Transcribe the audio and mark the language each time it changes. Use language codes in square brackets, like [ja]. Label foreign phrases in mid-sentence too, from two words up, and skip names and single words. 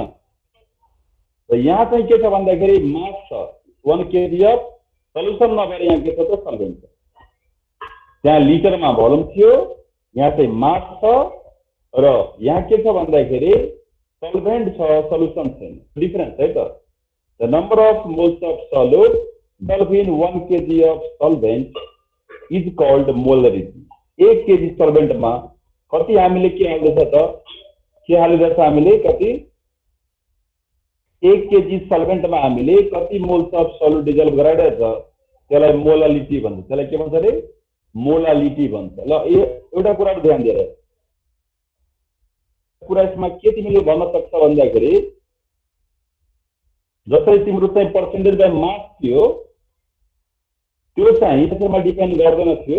[ne] र यहाँ चाहिँ के छ भन्दाखेरि मास छ [en] 1 kg of solution [ne] नभएर यहाँ के छ त सल्भेन्ट छ। त्यहाँ लिटरमा भोल्युम थियो, यहाँ चाहिँ मास छ। र यहाँ के छ भन्दाखेरि सल्भेन्ट छ, सल्युसन छैन, डिफरेन्स है त। [en] The number of moles of solute dissolve in 1 kg of solvent is called molarity. [ne] 1 kg सल्भेन्टमा कति हामीले के हाल्दैछ त, के हालिरहेछ हामीले कति 1 kg सल्भेन्टमा हामीले कति [en] moles of solute dissolve [ne] गराइरहेछ, त्यसलाई मोलालिटी भन्छ। त्यसलाई के भन्छ अरे मोलालिटी भन्छ। ल एउटा कुरा ध्यान दिएर कुरा यसमा के तिमीले भन्न सक्छ भन्दाखेरि जसरी तिम्रो चाहिँ [en] percentage by mass [ne] थियो त्यो चाहिँ टेम्परेचरमा डिपेन्ड गर्दैन थियो।